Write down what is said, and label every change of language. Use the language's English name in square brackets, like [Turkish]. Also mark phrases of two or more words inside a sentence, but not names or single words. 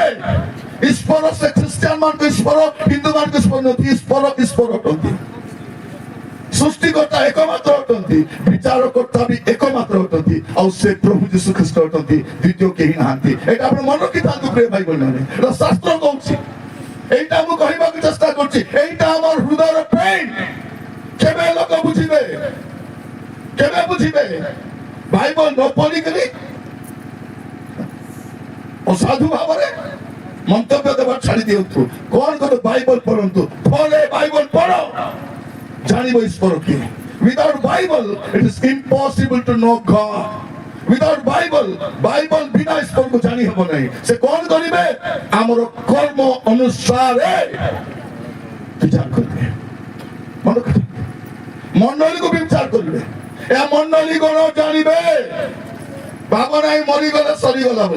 [Odia] ଈଶ୍ୱର ସେ ଖ୍ରୀଷ୍ଟିଆନ ମାନଙ୍କୁ ଈଶ୍ୱର, ହିନ୍ଦୁ ମାନଙ୍କୁ ଈଶ୍ୱର ନୁହନ୍ତି। ଈଶ୍ୱର ଅଟନ୍ତି। ସୃଷ୍ଟିକର୍ତ୍ତା ଏକମାତ୍ର ଅଟନ୍ତି, ବିଚାରକର୍ତ୍ତା ବି ଏକମାତ୍ର ଅଟନ୍ତି, ଆଉ ସେ ପ୍ରଭୁ ଯୀଶୁ ଖ୍ରୀଷ୍ଟ ଅଟନ୍ତି, ଦ୍ୱିତୀୟ କେହି ନାହାନ୍ତି। ଏଇଟା ଆପଣ ମନେ ରଖିଥାନ୍ତୁ ପ୍ରିୟ ଭାଇ ଭଉଣୀମାନେ, ଏଇଟା ଶାସ୍ତ୍ର କହୁଛି। এইটা ମୁଁ କହିବାକୁ ଚେଷ୍ଟା କରୁଛି, [Bangla] এইটা আমার হৃদয়ের পেইন। [Odia] କେବେ ଲୋକ ବୁଝିବେ, କେବେ ବୁଝିବେ? বাইবেল ନ ପଢିକରି ଅସାଧୁ ଭାବରେ ମନ୍ତବ୍ୟ ଦେବା ଛାଡି ଦିଅନ୍ତୁ। କଣ କର, ବାଇବଲ ପଢନ୍ତୁ, ଥରେ ବାଇବଲ ପଢ, ଜାଣିବ ଈଶ୍ୱର କିଏ। [English] Without Bible, it is impossible to know God. Without Bible, [Odia] Bible ବିନା ଈଶ୍ୱରକୁ ଜାଣି ହେବ ନାହିଁ। ସେ କଣ କରିବେ? ଆମର କର୍ମ ଅନୁସାରେ ବିଚାର କରିବେ। ମନେ ରଖ, ମଣ୍ଡଳୀକୁ ବିଚାର କରିବେ। ଏହା ମଣ୍ଡଳୀ ଗଣ ଜାଣିବେ, ଭାବ ନାହିଁ ମରିଗଲେ ସରିଗଲା ବୋଲି।